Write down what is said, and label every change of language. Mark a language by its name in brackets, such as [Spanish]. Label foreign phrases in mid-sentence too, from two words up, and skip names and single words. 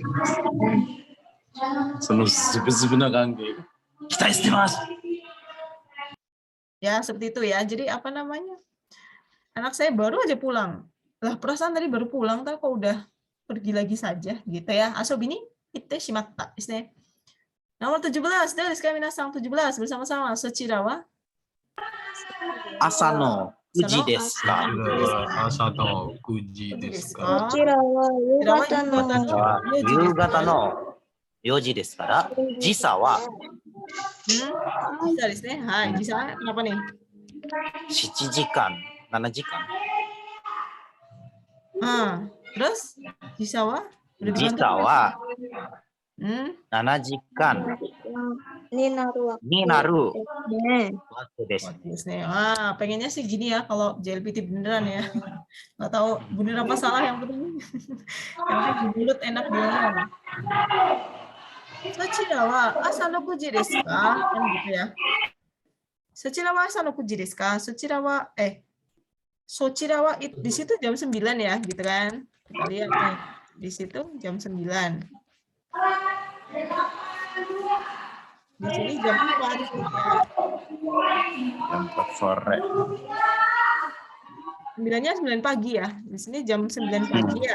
[Indonesian] Ya, seperti itu ya. Jadi apa namanya? Anak saya baru aja pulang. Lah, perasaan tadi baru pulang, kok udah pergi lagi saja gitu ya. [Japanese] 遊びに行ってしまったですね. [Indonesian] Nomor 17, dari minasan 17 bersama-sama. [Japanese] そちらは朝の 9 時ですか？朝の9時ですか？こちらは夕方の夕方の4時ですから、時差は時差ですね。はい, [Indonesian] jisa kenapa nih? [Japanese] 7 時間、7時間。 Terus 時差は? 時差は7時間になるわになるね。わけです。 [Indonesian] Pengennya sih gini ya, kalau JLPT beneran ya. Nggak tahu bener apa salah, yang penting di mulut enak diomong. [Japanese] そちらは朝の 9時ですか? [Indonesian] Kan gitu ya. [Japanese] そちらは朝の 9時ですか? そちらは [Indonesian] di situ jam 9 ya, gitu kan. Kita lihat nih. Di situ jam 9. Di sini jam 4. Jam 4 sore. 9-nya 9 pagi ya. Di sini jam 9 pagi ya.